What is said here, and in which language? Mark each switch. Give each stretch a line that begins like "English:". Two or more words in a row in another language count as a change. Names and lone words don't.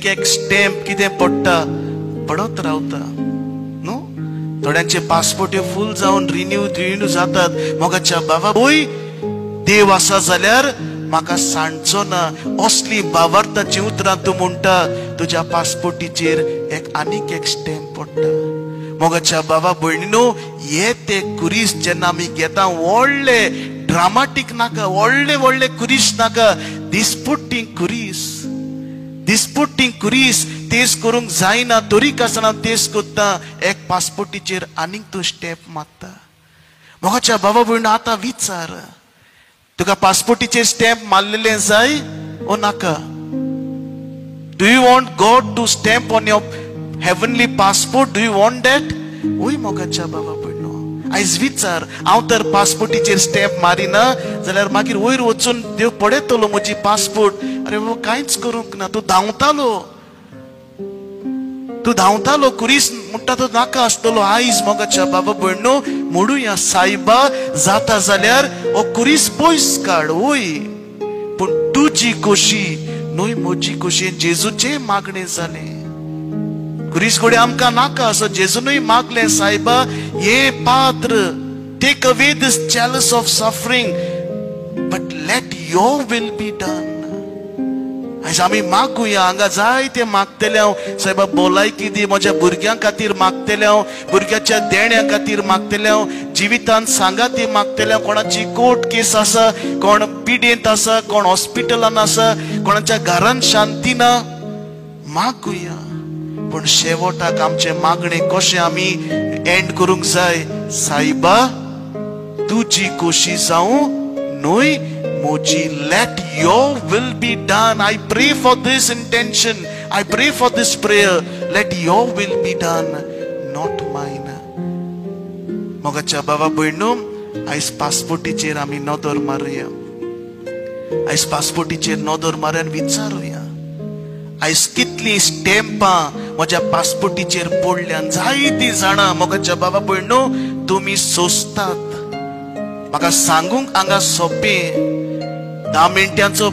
Konkani: एक स्टॅम्प कितें पडटा पडत रावता न्हू थोड्यांचे
English: passport full
Konkani: जावन रिन्यू जातात मोगाच्या बाबा वय देव आसा जाल्यार म्हाका सांडचो ना असली भावार्थाची उतरां तूं म्हणटा तुज्या पासपोर्टीचेर एक आनीक एक स्टॅम्प पडटा मोगाच्या बाबा भयणीनो हे ते कुरीस जेन्ना आमी घेता व्हडले ड्रामाटीक नाका व्हडले व्हडले कुरीस नाका दिसपट्टी कुरीस तेच करूंक जायना तरीक आसतना तेच कोत्ता एक पासपोर्टीचेर आनीक तूं स्टॅम्प मारता मोगाच्या बाबा भयणीनो आतां विचार तुका पासपोर्टीचेर स्टॅम्प मारलेले जाय ओ नाका
English: do you want God to stamp on your heavenly passport do you want that
Konkani: ओय मोगाच्या बाबा भयणो आयज विचार हांव तर पासपोर्टीचेर स्टॅम्प मारिना जाल्यार मागीर वयर वचून देव पळयतलो म्हजी पासपोर्ट अरे बाबा कांयच करूंक ना तूं धांवतालो कुरीस म्हणटा तो नाका आसतलो आयज मोगाच्या बाबा भयणो म्हणुया सायबा जाता जाल्यार हो कुरीस पयस काड ओय पूण तुजी खोशी न्हय म्हजी खोशी जेजूचे मागणें जालें कुरीस घोडे आमकां नाका असो जेजूनय मागले, सायबा हे पात्र,
English: take away this chalice of suffering, but let your will be done.
Konkani: आज आमी मागुया, हांगा जायते मागतले हांव, सायबा भलायकी दी, म्हज्या भुरग्यां खातीर मागतले हांव, भुरग्याच्या देण्या खातीर मागतले हांव, जिवितांत सांगाती मागतले हांव, कोणाची
English: court case
Konkani: आसा, कोण पिडेंत आसा, कोण हॉस्पिटलान आसा, कोणाच्या घरांत शांती ना, मागुया. पण शेवटाक आमचे मागणे कशें आमी एंड करूंक जाय, सायबा तुजी खोशी जावं न्हय मोजी,
English: let your will be done. I pray for this intention, I pray for this prayer, let your will be done, not mine.
Konkani: मोगाच्या बाबा भयणो, आयज पासपोर्टीचेर आमी नदर मारुया, आयज पासपोर्टीचेर नदर मारून विचारुया, आयज कितली स्टॅम्पां म्हज्या पासपोर्टीचेर पडल्यान. जायतीं जाणां मोगाच्या बाबा भयणो तुमी सोंसतात, म्हाका सांगूंक हांगा सोंपें, 10 मिनटांचो